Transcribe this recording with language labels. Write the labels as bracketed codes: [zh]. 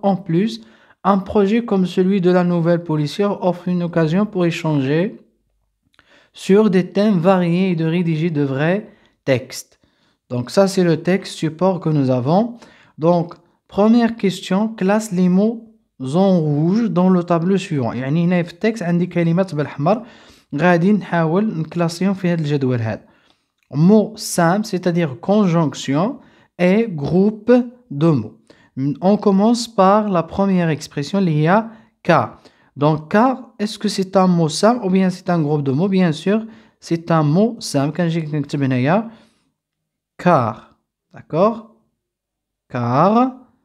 [fr] En plus, un projet comme celui de la nouvelle policière offre une occasion pour échanger sur des thèmes variés et de rédiger de vrais textes. Donc ça, c'est le texte support que nous avons. Donc, première question, classe les mots en rouge dans le tableau suivant. [ar] يعني هنا في التكست عندي كلمات بالأحمر غادي نحاول نكلاسيهم في هذا الجدول هذا. [fr] Mot simple, c'est-à-dire conjonction et groupe de mots. On commence par la première expression, il y a car. Donc, car, est-ce que c'est un mot simple ou bien c'est un groupe de mots? Bien sûr, c'est un mot simple. Quand j'ai car. D'accord? Car.